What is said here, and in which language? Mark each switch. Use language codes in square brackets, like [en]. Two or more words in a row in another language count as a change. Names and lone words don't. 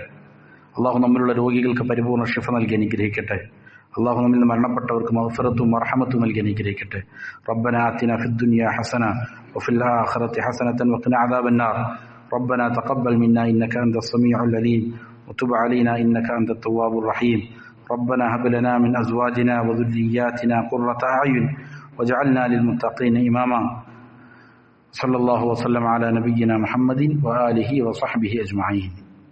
[ml] അല്ലാഹു നമ്മളുള്ള രോഗികൾക്ക് പരിപൂർണ്ണ ശിഫ നൽകി അനുഗ്രഹിക്കട്ടെ. അല്ലാഹു നമ്മിൽ നിന്ന് മരണപ്പെട്ടവർക്ക് മഗ്ഫിറത്തും മർഹമത്തും നൽകി അനുഗ്രഹിക്കട്ടെ. [ar] ربنا آتنا في الدنيا حسنة وفي الآخرة حسنة وقنا عذاب النار. ربنا تقبل منا إنك أنت السميع العليم وتب علينا إنك أنت التواب الرحيم. ربنا هب لنا من أزواجنا وذرياتنا قرة أعين واجعلنا للمتقين إماما. صلى الله وسلم على نبينا محمد وآله وصحبه أجمعين.